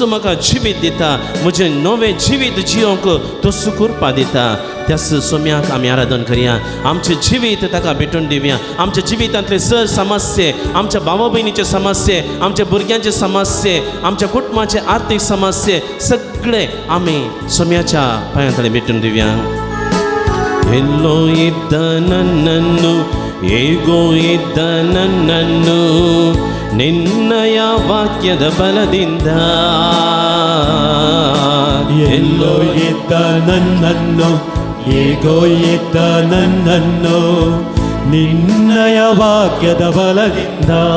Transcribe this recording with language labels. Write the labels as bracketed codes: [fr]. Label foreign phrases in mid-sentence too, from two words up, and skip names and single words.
[kok] म्हाका जिवीत दिता म्हजें नवें जिवीत जियोंक तोच करपा दिता त्याच सोम्याक आमी आराधन करया आमचें जिवीत ताका भेटून दिवया आमच्या जिवितांतले सर समस्ये आमच्या भावा भयणीचे समस्ये आमच्या भुरग्यांचे समस्ये आमच्या कुटुंबाचे आर्थीक समस्ये सगळे आमी सोम्याच्या पांया तळी भेटून दिवया [kn] ಎಲ್ಲೋ ಇದ್ದ ನನ್ನನ್ನು ಹೇಗೋ ಇದ್ದ ನನ್ನನ್ನು ನಿನ್ನಯ ವಾಕ್ಯದ ಬಲದಿಂದ ಎಲ್ಲೋ ಇದ್ದ ನನ್ನನ್ನು ಹೇಗೋ ಇದ್ದ ನನ್ನನ್ನು ನಿನ್ನಯ ವಾಕ್ಯದ ಬಲದಿಂದ